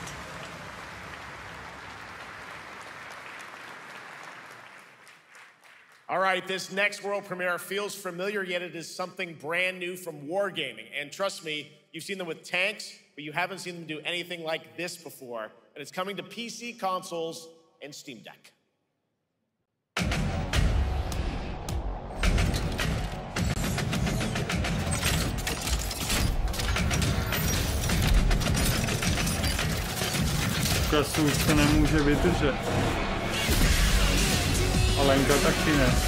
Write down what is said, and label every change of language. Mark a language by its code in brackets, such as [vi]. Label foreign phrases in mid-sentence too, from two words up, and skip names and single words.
[en] All right, this next world premiere feels familiar, yet it is something brand new from Wargaming. And trust me, you've seen them with tanks, but you haven't seen them do anything like this before. And it's coming to PC, consoles, and Steam Deck. [cs] Kasu už se nemůže vydržet. A Lenka taky ne.